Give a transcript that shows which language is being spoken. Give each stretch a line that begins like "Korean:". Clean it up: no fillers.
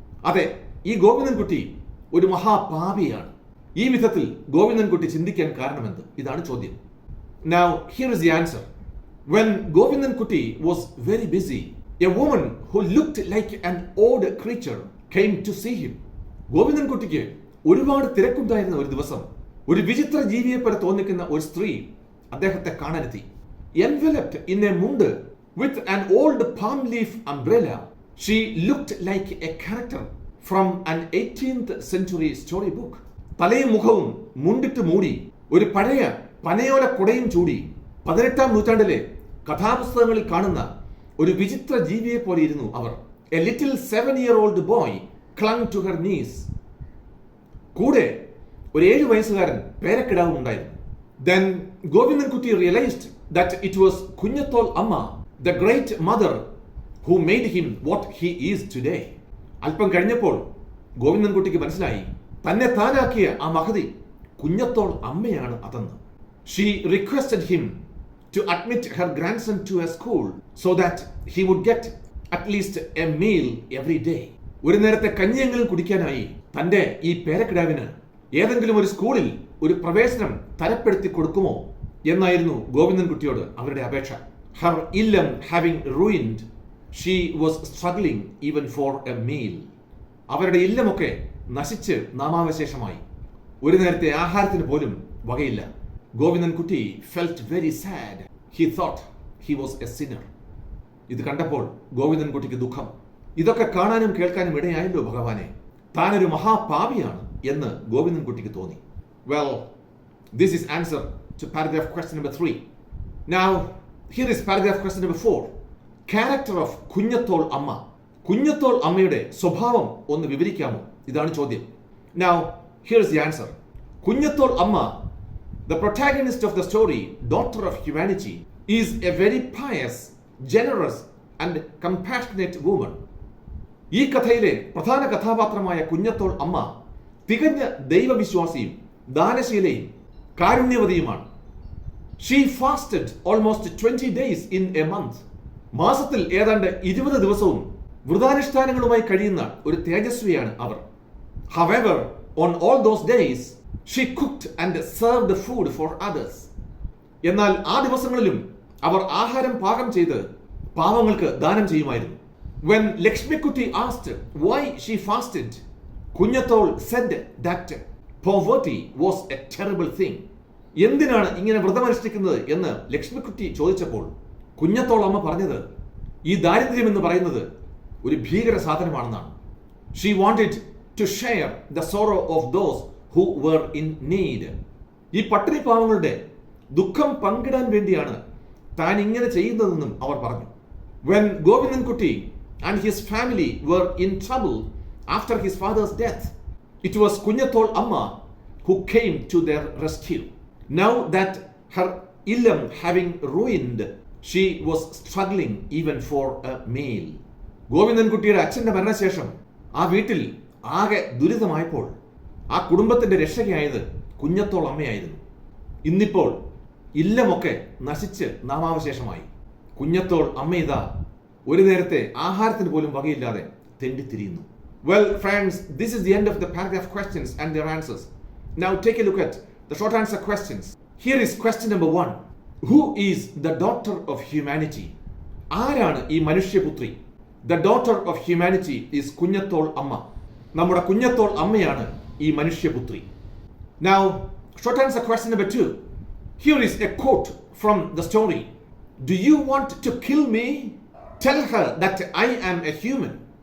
Malayalam: അതെ, ഈ ഗോവിന്ദൻകുട്ടി ഒരു മഹാപാപിയാണ്. ഈ വിധത്തിൽ ഗോവിന്ദൻകുട്ടി ചിന്തിക്കാൻ കാരണമെന്ത്? ഇതാണ് ചോദ്യം.
English: Now, here is the answer. When Govindankutti was very busy, a woman who looked like an odd creature came to see him.
Malayalam: ഗോവിന്ദൻകുട്ടിക്ക് ഒരുപാട് തിരക്കുണ്ടായിരുന്ന ഒരു ദിവസം ഒരു വിചിത്ര ജീവിയെ പോലെ തോന്നിക്കുന്ന ഒരു സ്ത്രീ അദ്ദേഹത്തെ കാണാനെത്തി.
English: Enveloped in a mund with an old palm leaf umbrella, she looked like a character from an 18th century storybook.
Malayalam: തലയും മുഖവും മുണ്ടിട്ട് മൂടി ഒരു പഴയ പനയോല കുടയും ചൂടി 18ാം നൂറ്റാണ്ടിലെ കഥാപുസ്തകങ്ങളിൽ കാണുന്ന ഒരു വിചിത്ര ജീവിയെ പോലെ ഇരുന്നു അവർ.
English: A little 7-year-old boy clung to her knees.
Malayalam: കൂടെ ഒരു 7 വയസ്സുകാരൻ പേരക്കിടാവും ഉണ്ടായിരുന്നു.
English: Then Govindankutti realized that it was Kunhathol Amma, the great mother, who made him what he is today.
Malayalam: അല്പം കഴിഞ്ഞപ്പോൾ ഗോവിന്ദൻകുട്ടിക്ക് മനസ്സിലായി, തന്നെ താനാക്കിയ ആ മഹതി കുഞ്ഞത്തോൾ അമ്മയാണ് അതെന്ന്.
English: She requested him to admit her grandson to a school so that he would get at least a meal every day.
Malayalam: ഒരു നേരത്തെ കഞ്ഞിയെങ്കിലും കുടിക്കാനായി തന്റെ ഈ പേരക്കിടാവിന് ഏതെങ്കിലും ഒരു സ്കൂളിൽ ഒരു പ്രവേശനം തരപ്പെടുത്തി കൊടുക്കുമോ എന്നായിരുന്നു ഗോവിന്ദൻകുട്ടിയോട് അവരുടെ അപേക്ഷ.
English: Her Illam having ruined, she was struggling even for a meal.
Malayalam: അവരുടെ ഇല്ലമൊക്കെ നശിച്ച് നാമാവശേഷമായി. ഒരു നേരത്തെ ആഹാരത്തിന് പോലും വകയില്ല.
English: Govindankutty felt very sad. He thought he was a sinner.
Malayalam: ഇത് കണ്ടപ്പോൾ ഗോവിന്ദൻകുട്ടിക്ക് ദുഃഖം. ഇതൊക്കെ കാണാനും കേൾക്കാനും ഇടയായല്ലോ ഭഗവാനെ, താനൊരു മഹാപാപിയാണ് എന്ന് ഗോവിന്ദൻകുട്ടിക്ക് തോന്നി.
English: Well, this is answer to paragraph question number 3. Now, here is paragraph question number 4. Character of Kunhathol Amma.
Malayalam: കുഞ്ഞത്തോൾ അമ്മയുടെ സ്വഭാവം ഒന്ന് വിവരിക്കാമോ? ഇതാണ് ചോദ്യം.
English: Now, here is the answer. Kunjathol Amma, the protagonist of the story, daughter of humanity, is a very pious, generous and compassionate woman.
Malayalam: ഈ കഥയിലെ പ്രധാന കഥാപാത്രമായ കുഞ്ഞത്തോൾ അമ്മ തികഞ്ഞ ദൈവവിശ്വാസിയും ദാനശീലയും കാരുണ്യവതിയുമാണ്.
English: She fasted almost 20 days in a month.
Malayalam: മാസത്തിൽ ഏതാണ്ട് 20 ദിവസവും വ്രതാനുഷ്ഠാനങ്ങളുമായി കഴിയുന്ന ഒരു തേജസ്വിയാണ് അവർ.
English: However, on all those days, she cooked and served food for others.
Malayalam: എന്നാൽ ആ ദിവസങ്ങളിലും അവർ ആഹാരം പാകം ചെയ്ത് പാവങ്ങൾക്ക് ദാനം ചെയ്യുമായിരുന്നു.
English: When Lakshmikutty asked why she fasted, Kunhathol said that poverty was a terrible thing.
Malayalam: എന്തിനാണ് ഇങ്ങനെ വ്രതമനുഷ്ഠിക്കുന്നത് എന്ന് ലക്ഷ്മിക്കുട്ടി ചോദിച്ചപ്പോൾ കുഞ്ഞത്തോൾ അമ്മ പറഞ്ഞത് ഈ ദാരിദ്ര്യം എന്ന് പറയുന്നത് ഒരു ഭീകര സാധനമാണെന്നാണ്.
English: She wanted to share the sorrow of those who were in need.
Malayalam: ഈ പട്ടിണി പാവങ്ങളുടെ ദുഃഖം പങ്കിടാൻ വേണ്ടിയാണ് താൻ ഇങ്ങനെ ചെയ്യുന്നതെന്നും അവർ പറഞ്ഞു.
English: When Govindhankutti and his family were in trouble after his father's death, it was Kunhathol Amma who came to their rescue. Now that her Illam having ruined, she was struggling even for a meal.
Malayalam: ഗോവിന്ദൻകുട്ടിയുടെ അച്ഛന്റെ മരണശേഷം ആ വീട്ടിൽ ആകെ ദുരിതമായപ്പോൾ ആ കുടുംബത്തിന്റെ രക്ഷകയായത് കുഞ്ഞത്തോൾ അമ്മയായിരുന്നു. ഇന്നിപ്പോൾ ഇല്ലമൊക്കെ നശിച്ച് നാമാവശേഷമായി. കുഞ്ഞത്തോൾ അമ്മ ഇതാ ഒരു നേരത്തെ ആഹാരത്തിന് പോലും വകയില്ലാതെ തെണ്ടിത്തിരിയുന്നു.
English: Well, friends, this is the end of the paragraph questions and their answers. Now take a look at the short answer questions. Here is question number 1. Who is the daughter of humanity?
Malayalam: ആരാണ് ഈ മനുഷ്യപുത്രി?
English: The daughter of humanity is Kunhathol Amma.
Malayalam: നമ്മുടെ കുഞ്ഞത്തോൾ അമ്മയാണ് ഈ മനുഷ്യപുത്രി.
English: Now, short answer question number 2. Here is a quote from the story. Do you want to kill me? Tell her that I am a human.